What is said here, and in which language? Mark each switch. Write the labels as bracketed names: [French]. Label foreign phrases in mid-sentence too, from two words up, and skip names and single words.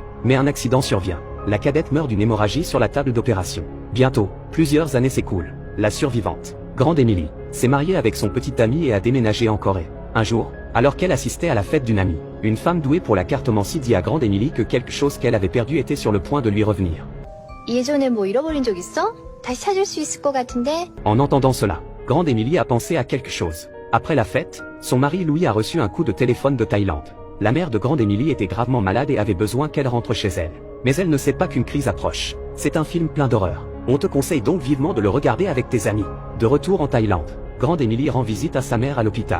[French] Mais un accident survient. La cadette meurt d'une hémorragie sur la table d'opération. Bientôt, plusieurs années s'écoulent. La survivante, Grande Emily, s'est mariée avec son petit ami et a déménagé en Corée. Un jour, alors qu'elle assistait à la fête d'une amie, une femme douée pour la cartomancie dit à Grande Emily que quelque chose qu'elle avait perdu était sur le point de lui revenir. [Korean] 예전에 뭐 잃어버린 적 있어? 다시 찾을 수 있을 것 같은데? [French] En entendant cela, Grande Emily a pensé à quelque chose. Après la fête, son mari Louis a reçu un coup de téléphone de Thaïlande. La mère de Grande Emily était gravement malade et avait besoin qu'elle rentre chez elle. Mais elle ne sait pas qu'une crise approche. C'est un film plein d'horreur. On te conseille donc vivement de le regarder avec tes amis. De retour en Thaïlande, Grande Emily rend visite à sa mère à l'hôpital.